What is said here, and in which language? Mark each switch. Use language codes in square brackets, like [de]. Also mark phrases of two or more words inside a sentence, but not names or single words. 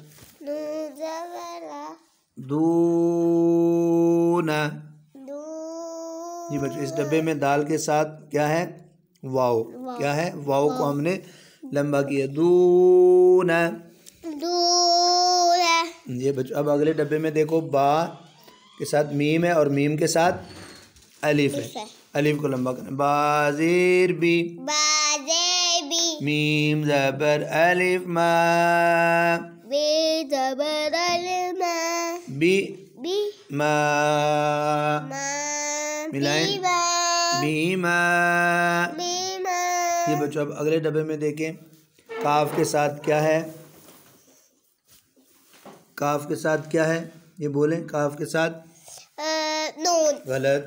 [ur] دونا جی بچے اس ڈبے میں دال کے ساتھ کیا ہے واو کیا ہے واو کو ہم نے لمبا کیا دونا یہ بچوں اب اگلے ڈبے میں دیکھو با کے ساتھ میم ہے اور میم کے ساتھ الف ہے. الف کو لمبا کرنا. با زیر بی. بازی میم زبر الف ما. بی زبر الما بی بی ما. ما ملائیں. بیما بیما. بیما یہ بچوں اب اگلے ڈبے میں دیکھیں کاف کے ساتھ کیا ہے. کاف کے ساتھ کیا ہے یہ بولیں. کاف کے ساتھ نون غلط.